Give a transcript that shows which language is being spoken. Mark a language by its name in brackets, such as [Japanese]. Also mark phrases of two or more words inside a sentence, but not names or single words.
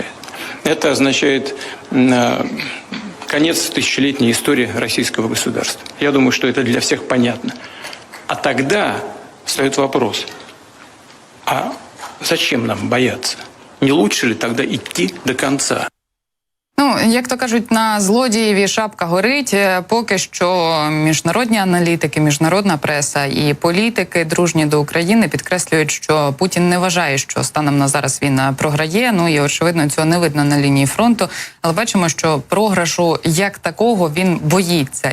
[Russian] Это означает конец тысячелетней истории российского государства. Я думаю, что это для всех понятно. А тогда встает вопрос, а зачем нам бояться? Не лучше ли тогда идти до конца? [Ukrainian] Ну, як то кажуть, на злодієві шапка горить. Поки що міжнародні аналітики, міжнародна преса і політики, дружні до України, підкреслюють, що Путін не вважає, що станом на зараз він програє. Ну і, очевидно, цього не видно на лінії фронту. Але бачимо, що програшу як такого він боїться.